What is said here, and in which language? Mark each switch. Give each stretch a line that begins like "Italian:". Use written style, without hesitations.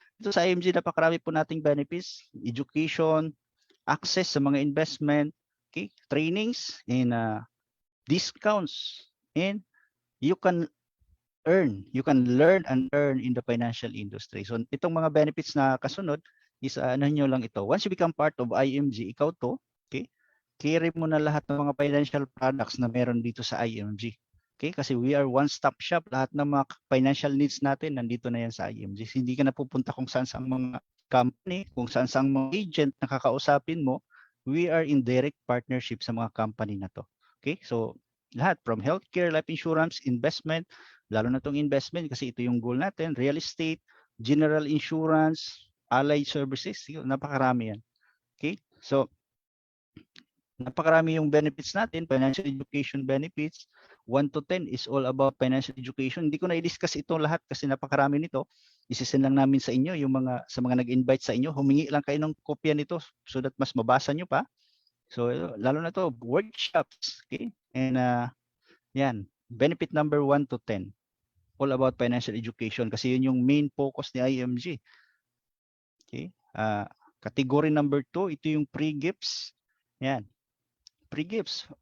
Filipino: Dito sa IMG, napakarami po nating benefits, education, access sa mga investment, okay, trainings, and discounts,
English: and you can learn and earn in the financial industry.
Filipino: So itong mga benefits na kasunod is ano nyo lang ito. Once you become part of IMG, ikaw to, okay, carry mo na lahat ng mga financial products na meron dito sa IMG. Okay?
English: Kasi we are one-stop shop.
Filipino: Lahat ng mga financial needs natin, nandito na yan sa IMG. Hindi ka na pupunta kung saan sa mga company, kung saan sa mga agent na kakausapin mo.
English: We are in direct partnership sa mga company na to. Okay?
Filipino: So, lahat from healthcare, life insurance, investment, lalo na itong investment kasi ito yung goal natin, real estate, general insurance, allied services, napakarami yan. Okay? So, napakarami yung benefits natin, financial education benefits.
English: 1 to 10 is all about financial education.
Filipino: Hindi ko na i-discuss ito lahat kasi napakarami nito. Isisend lang namin sa inyo yung sa mga nag-invite sa inyo. Humingi lang kayo ng kopya nito so that mas mabasa nyo pa. So lalo na to workshops, okay? And yan, benefit number 1 to 10.
English: All about financial education kasi yun yung main focus ni IMG. Okay? Category number 2, ito yung pre-gifts. Yan. Pre-gifts.